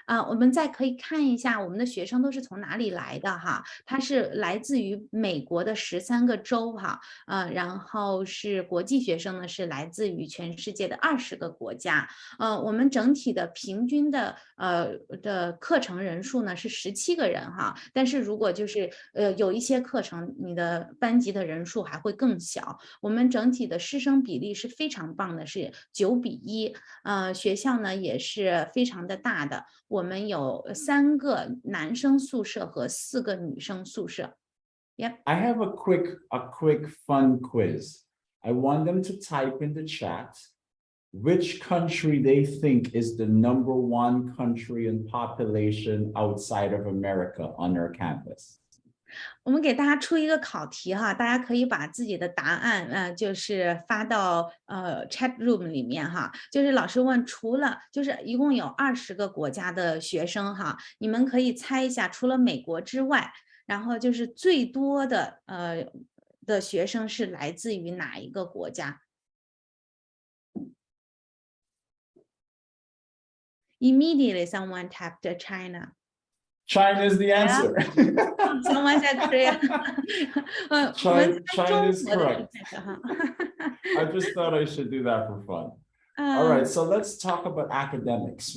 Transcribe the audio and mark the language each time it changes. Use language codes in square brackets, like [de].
[zh] 我们再可以看一下我们的学生都是从哪里来的哈，它是来自于美国的13个州哈，然后是国际学生呢是来自于全世界的20个国家，我们整体的平均的课程人数呢是17个人哈，但是如果就是有一些课程你的班级的人数还会更小，我们整体的师生比例是非常棒的，是9:1，学校呢也是非常的大的。我们有3个男生宿舍和4个女生宿舍。 [en] Yep. I have a quick fun quiz. I want them to type in the chat which country they think is the #1 country in population outside of America on our campus. [zh] 我们给大家出一个考题哈，大家可以把自己的答案就是发到chat room 里面哈，就是老师问除了就是一共有20个国家的学生哈，你们可以猜一下除了美国之外，然后就是最多的学生是来自于哪一个国家？ [en] Immediately, someone tapped China. China is the answer. Someone said Korea. China is correct. I just thought I should do that for fun. All right, so let's talk about academics.